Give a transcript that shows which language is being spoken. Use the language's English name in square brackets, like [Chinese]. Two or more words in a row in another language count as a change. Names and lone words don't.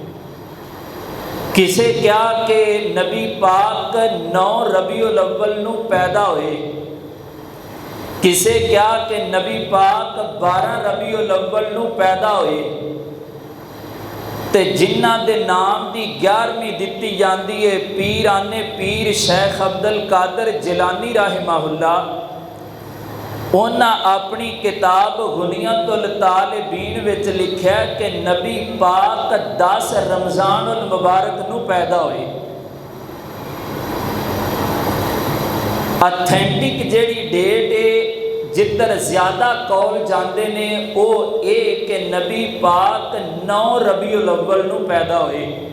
[Punjabi] کسے کیا کہ نبی پاک 9 ربیع الاول نو پیدا ہوئے، کسے کیا کہ نبی پاک 12 ربیع الاول نو پیدا ہوئے، تے جنہ دے نام دی 11ویں دتی جاندی ہے پیرانے پیر شیخ عبد القادر جیلانی [Arabic] رحمہ اللہ۔ [Punjabi] انہاں اپنی کتاب غنیت الطالبین وچ لکھیا کہ نبی پاک 10 رمضان المبارک نو پیدا ہوئے۔ اتھینٹک جیڑی ڈیٹ ہے جدھر زیادہ قول جاندے نے او اے کہ نبی پاک 9 ربیع الاول نو پیدا ہوئے۔